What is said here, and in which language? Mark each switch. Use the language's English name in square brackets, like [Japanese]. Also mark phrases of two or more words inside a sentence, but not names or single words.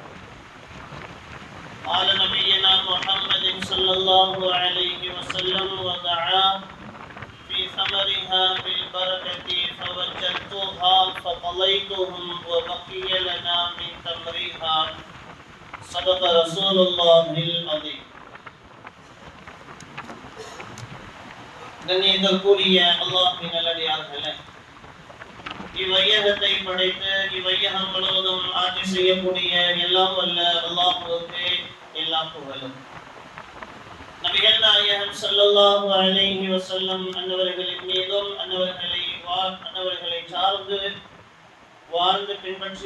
[Arabic] قال نبينا محمد صلى الله عليه وسلم: ودعا في ثمرها بالبركة فوجدتها فقضيتهم وبقي لنا من تمرها. صدق رسول الله العظيم. [Tamil] கண்ணியத்திற்குரிய அல்லாஹ்வின் நல்லடியார்களே, இவ்வையகத்தை படைத்து இவ்வையகம் முழுவதும் ஆட்சி செய்யக்கூடிய எல்லாம் வல்ல அல்லாஹ்வுக்கு எல்லா புகழும். நபிகள் நாயகம் [Arabic] صلى الله عليه وسلم [Tamil] அன்னவர்களின் மீதும் அன்னவர்களை சார்ந்து வாழ்ந்து பின்பற்றி